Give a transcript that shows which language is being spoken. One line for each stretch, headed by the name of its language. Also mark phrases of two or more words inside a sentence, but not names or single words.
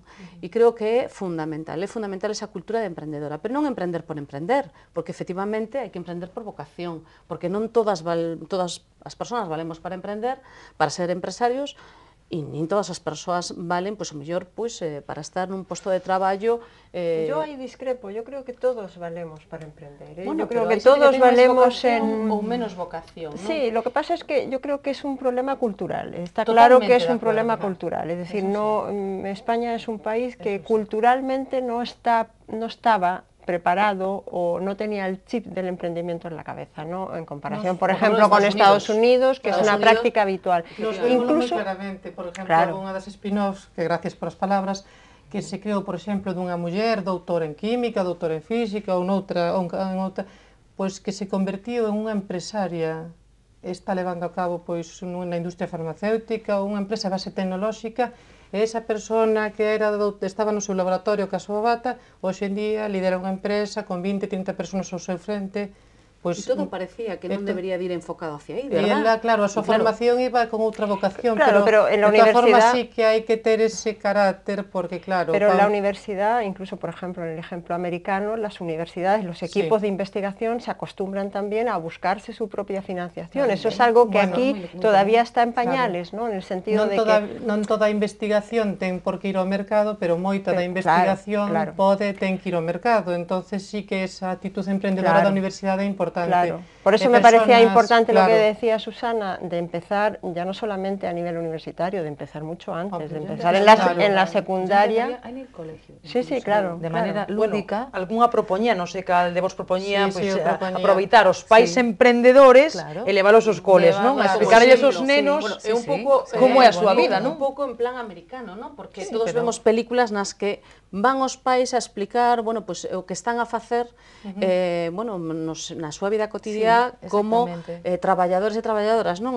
Galician: E creo que é fundamental esa cultura de emprendedora, pero non emprender por emprender, porque efectivamente hai que emprender por vocación, porque non todas as persoas valemos para emprender, para ser empresarios, e nin todas as persoas valen, pois, o mellor, pois, para estar nun posto de traballo.
Spanish: Yo aí discrepo, yo creo que todos valemos para emprender. Bueno, yo creo que todos valemos en...
Galician: ou menos vocación,
Spanish: ¿no? Sí, lo que pasa es que yo creo que es un problema cultural. Está claro que es un problema cultural. Es decir, España es un país que culturalmente no estaba preparado o no tenía el chip del emprendimiento en la cabeza, ¿no? En comparación, por ejemplo, con Estados Unidos, que es una práctica habitual.
Galician: Nos vemos moi claramente, por exemplo, unha das spin-offs, que gracias por as palabras, que se creou, por exemplo, dunha muller doutora en química, doutora en física, ou noutra, pois que se convertiu en unha empresaria, está levando a cabo pois na industria farmacéutica, unha empresa base tecnolóxica, e esa persona que estaba no seu laboratorio ca súa bata, hoxe en día lidera unha empresa con 20-30 persoas ao seu frente. E todo parecía que non debería de ir enfocado hacia aí, verdad? E ela, claro, a súa formación iba con outra vocación,
Spanish: pero en la de todas formas universidad
Galician: sí que hai que ter ese carácter, porque claro...
Spanish: Pero en la universidad, incluso por ejemplo en el ejemplo americano, las universidades, los equipos de investigación se acostumbran también a buscarse su propia financiación. Eso es algo que aquí todavía está en pañales, ¿no? En el sentido de que...
Galician: Non toda a investigación ten por que ir ao mercado, pero moita da investigación ten que ir ao mercado, entonces sí que esa actitud emprendedora da universidade é importante.
Spanish: Claro, por eso me parecía importante lo que decía Susana, de empezar ya no solamente a nivel universitario, de empezar mucho antes, de empezar en la secundaria. En el colegio. Sí, sí, claro. De manera lúdica.
Galician: Algunha propoñía, non sei cal de vos propoñía, aproveitar os pais emprendedores e leválos aos coles, non? A explicarlles aos nenos un pouco como é a súa vida, non? Un pouco en plan americano, non? Porque todos vemos películas nas que van os pais a explicar, bueno, pues o que están a facer, bueno, na súa vida cotidiá como traballadores e traballadoras, non?